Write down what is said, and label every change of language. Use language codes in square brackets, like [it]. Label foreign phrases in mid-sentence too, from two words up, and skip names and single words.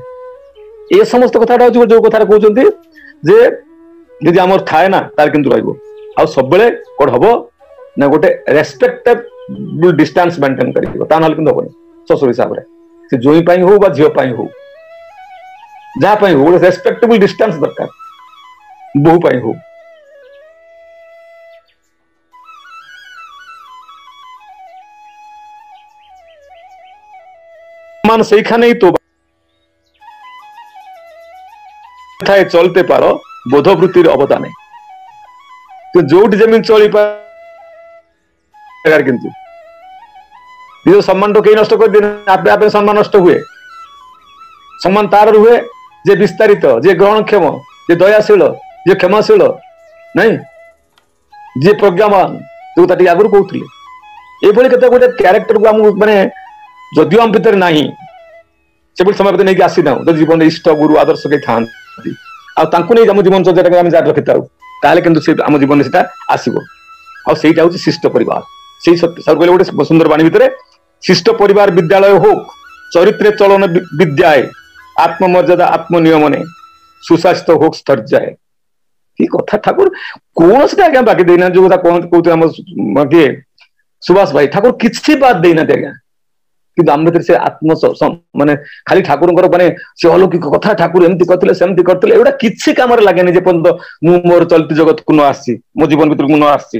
[or] ଏ ସମସ୍ତ କଥାଟା ହଉଛି ଯୋଉ କଥାରେ କହୁଛନ୍ତି ଯେ ଯଦି ଆମର ଥାଏ ନା, ତାର କିନ୍ତୁ ରହିବ। ଆଉ ସବୁବେଳେ କଣ ହବ ନା, ଗୋଟେ [en] respectable distance maintain [or] କରିବ, ତା ନହେଲେ କିନ୍ତୁ ହବନି। ଶ୍ୱଶୁର ହିସାବରେ ସେ ଜୋଇଁ ପାଇଁ ହଉ ବା ଝିଅ ପାଇଁ ହଉ, ଯାହା ପାଇଁ ହଉ, ଗୋଟେ [en] respectable distance [or] ଦରକାର, ବୋହୁ ପାଇଁ ହଉ। [bn] মান সেইখানেই তো চলতে পারো বোধবৃত্তির অবদানে, [or] ଯୋଉଠି ଯେମିତି ଚଳିପାର, କିନ୍ତୁ ନିଜ ସମ୍ମାନକୁ କେହି ନଷ୍ଟ କରିଦିଏ, ଆପେ ଆପେ ସମ୍ମାନ ନଷ୍ଟ ହୁଏ। ସମ୍ମାନ ତାର ରୁହେ ଯେ ବିସ୍ତାରିତ, ଯେ ଗ୍ରହଣକ୍ଷମ, ଯେ ଦୟାଶୀଳ, ଯେ କ୍ଷମାଶୀଳ, ନାଇଁ, ଯିଏ ପ୍ରଜ୍ଞାମାନ, ଯୋଉ ତା ଟିକେ ଆଗରୁ କହୁଥିଲେ। ଏଇଭଳି କେତେ ଗୋଟେ କ୍ୟାରେକ୍ଟରକୁ ଆମକୁ ମାନେ ଯଦିଓ ଆମ ଭିତରେ ନାହିଁ, ସେଭଳି ସମୟ ଭିତରେ ନେଇକି ଆସିଥାଉ, ଯଦି ଜୀବନରେ ଇଷ୍ଟ ଗୁରୁ ଆଦର୍ଶ କେହି ଥାଆନ୍ତି ଆଉ ତାଙ୍କୁ ନେଇ ଆମ ଜୀବନ ଚର୍ଯ୍ୟାଟାକୁ ଆମେ ଜାରି ରଖିଥାଉ, ତାହେଲେ କିନ୍ତୁ ସେ ଆମ ଜୀବନରେ ସେଟା ଆସିବ। ଆଉ ସେଇଟା ହଉଛି ଶିଷ୍ଟ ପରିବାର। ସେଇ କହିଲେ ଗୋଟେ ସୁନ୍ଦର ବାଣୀ ଭିତରେ, ଶିଷ୍ଟ ପରିବାର ବିଦ୍ୟାଳୟ [bn] হোক, চরিত্রে চলন বিদ্যায়, আত্মমর্যাদা আত্মনিয়মনে, সুস্বাস্থ্য হোক স্থর্যায়। কি কথা ঠাকুর [or] କୌଣସିଟା ଆଜ୍ଞା ବାକି ଦେଇନାହାନ୍ତି। ଯୋଉ କଥା କହୁଥିଲେ ଆମ କିଏ ସୁଭାଷ ଭାଇ, ଠାକୁର କିଛି ବାଦ ଦେଇନାହାନ୍ତି ଆଜ୍ଞା। କିନ୍ତୁ ଆମ ଭିତରେ ସେ ମାନେ ଖାଲି ଠାକୁରଙ୍କର ମାନେ ସେ ଅଲୌକିକ କଥା, ଠାକୁର ଏମିତି କରିଥିଲେ ସେମିତି କରିଥିଲେ, ଏଗୁଡା କିଛି କାମରେ ଲାଗେନି ଯେ ପର୍ଯ୍ୟନ୍ତ ମୁଁ ମୋର ଚଳିତ ଜଗତକୁ ନ ଆସିଛି, ମୋ ଜୀବନ ଭିତରକୁ ନ ଆସିଛି।